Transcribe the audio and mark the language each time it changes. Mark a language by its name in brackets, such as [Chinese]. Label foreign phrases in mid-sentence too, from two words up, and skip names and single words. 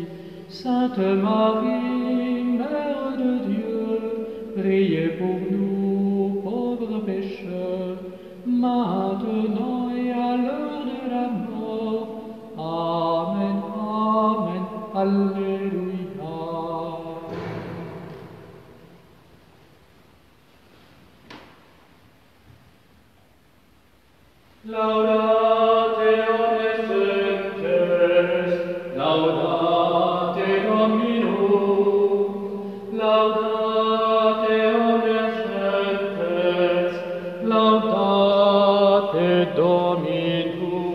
[French] Sainte Marie, Mère de Dieu, priez pour nous, pauvres pécheurs, maintenant et à l'heure de la mort. [Latin] Amen, Amen, Alléluia. Laudate omnes sanctes, laudate Dominum, laudate omnes sanctes, laudate Dominum.